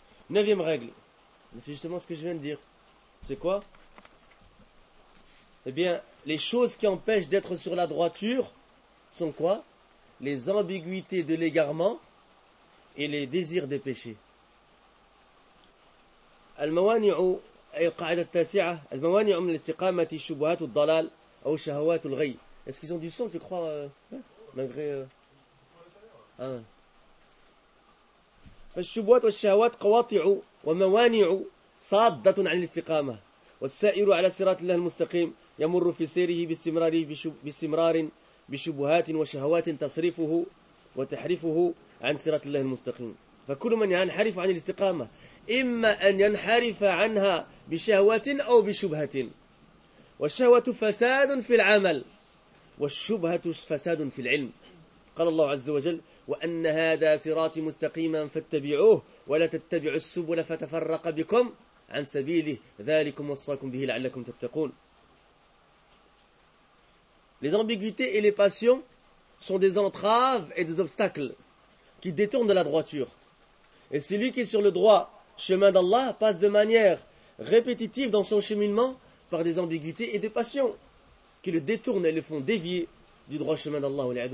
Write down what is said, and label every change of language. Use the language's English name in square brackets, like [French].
[French] Neuvième règle. C'est justement ce que je viens de dire. C'est quoi? Eh bien, les choses qui empêchent d'être sur la droiture sont quoi? Les ambiguïtés de l'égarement et les désirs des péchés. [Arabic] Al-Mawani'u. أي القاعدة التاسعة الموانع من الاستقامة الشبهات والضلال أو الشهوات الغي. [French] Est-ce qu'ils ont du son, tu crois, malgré [Arabic] الشبهات والشهوات قواطع وموانع صادة عن الاستقامة والسائر على صراط الله المستقيم يمر في سيره باستمرار باستمرار بشبهات وشهوات تصرفه وتحرفه عن صراط الله المستقيم. فكل من ينحرف عن الاستقامة إما أن ينحرف عنها بشهوة أو بشبهة. والشهوة فساد في العمل والشبهة فساد في العلم. قال الله عز وجل: وأن هذا صراطي مستقيما فاتبعوه ولا تتبعوا السبل فتفرق بكم عن سبيله ذلكم وصاكم به لعلكم تتقون. [French] Les ambiguïtés et les passions sont des entraves et des obstacles qui détournent de la droiture. Et celui qui est sur le droit chemin d'Allah passe de manière répétitive dans son cheminement par des ambiguïtés et des passions qui le détournent et le font dévier du droit chemin d'Allah.